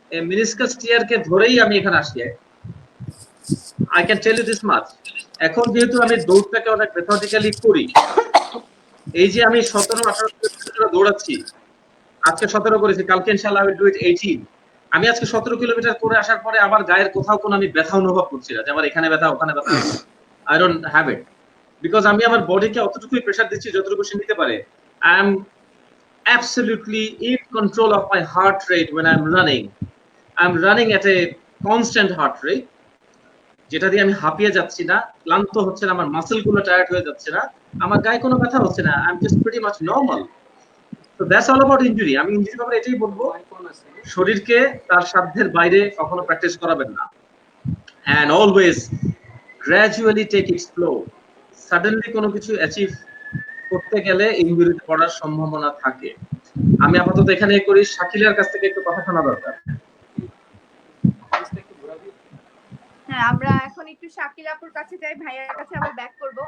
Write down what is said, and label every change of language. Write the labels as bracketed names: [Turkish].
[Bangla] Meniscus টিয়ারকে ধরেই আমি এখানে আসি। [English] I can tell you this much, [Bangla] এখন যেহেতু আমি দৌড়টাকে অনেক মেথডিক্যালি করি, এই যে আমি 17-18 কিলোমিটার দৌড়াচ্ছি, আজকে 17 করেছি, কালকে ইনশাআল্লাহ [English] I will do it 18। [Bangla] আমি আজকে 17 কিলোমিটার করে আসার পরে আমার গায়ের কোথাও কোনো আমি ব্যথা অনুভব করছি না যে আমার এখানে ব্যথা ওখানে ব্যথা। [English] I don't have it, [Bangla] because আমি আমার বডিকে অতটুকুই প্রেসার দিচ্ছি যতটুকু সে নিতে পারে। [English] I am absolutely in control of my heart rate when I'm running. I'm running at a constant heart rate, [Bangla] যেটা দিয়ে আমি হাঁপিয়ে যাচ্ছি না, ক্লান্ত হচ্ছে না, আমার মাসেল গুলো টায়ার্ড হয়ে যাচ্ছে না, আমার গায়ে কোনো ব্যথা হচ্ছে না। [English] I am just pretty much normal. So that's all about injury. [Bangla] আমি ইনজুরি ব্যাপারে এটাই বলবো, শরীরকে তার সাধ্যের বাইরে কখনো প্র্যাকটিস করাবেন না। [English] and always gradually take it slow. [Bangla] Suddenly কোনো কিছু অ্যাচিভ করতে গেলে ইনজুরিতে পড়ার সম্ভাবনা থাকে। আমি আপাতত এখানে করি, শাকিলার কাছ থেকে একটু কথা শোনা দরকার। হ্যাঁ, আমরা এখন একটু শাকিল আপুর কাছে যাই, ভাইয়ার কাছে আবার ব্যাক করব।